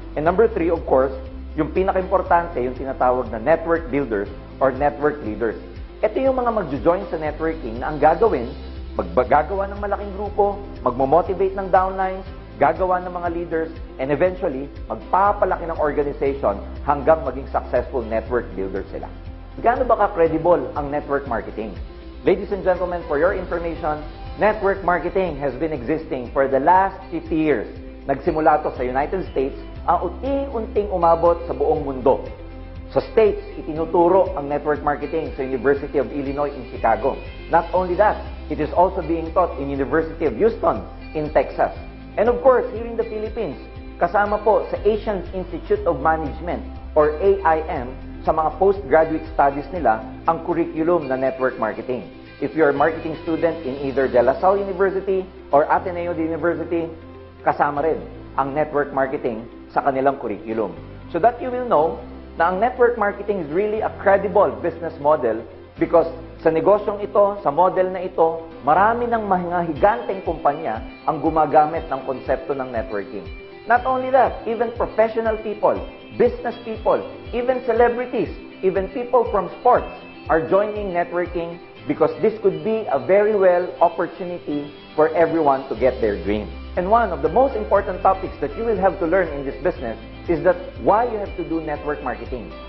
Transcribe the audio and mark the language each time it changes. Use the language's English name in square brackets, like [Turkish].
[English] And number 3, of course, [Filipino] yung pinaka-importante, yung tinatawag na [English] network builders or network leaders. [Filipino] Ito yung mga magjo-join sa networking na ang gagawin, maggagawa ng malaking grupo, magmo-motivate ng downlines, gagawa ng mga leaders, and eventually, magpapalaki ng organization hanggang maging successful network builder sila. Gaano ba ka-credible ang network marketing? [English] Ladies and gentlemen, for your information, network marketing has been existing for the last 50 years. [Filipino] Nagsimula to sa United States, ang unti-unting umabot sa buong mundo. Sa States, itinuturo ang network marketing sa University of Illinois in Chicago. [English] Not only that, it is also being taught in University of Houston in Texas. And of course, here in the Philippines, [Filipino] kasama po sa Asian Institute of Management or AIM sa mga postgraduate studies nila ang curriculum na network marketing. [English] If you're a marketing student in either De La Salle University or Ateneo University, [Filipino] kasama rin ang network marketing sa kanilang curriculum. [English] So that you will know [Filipino] na ang network marketing [English] is really a credible business model because [Filipino] sa negosyong ito, sa model na ito, marami ng mga higanteng kumpanya ang gumagamit ng konsepto ng networking. [English] Not only that, even professional people, business people, even celebrities, even people from sports are joining networking because this could be a very well opportunity for everyone to get their dream. And one of the most important topics that you will have to learn in this business is that why you have to do network marketing.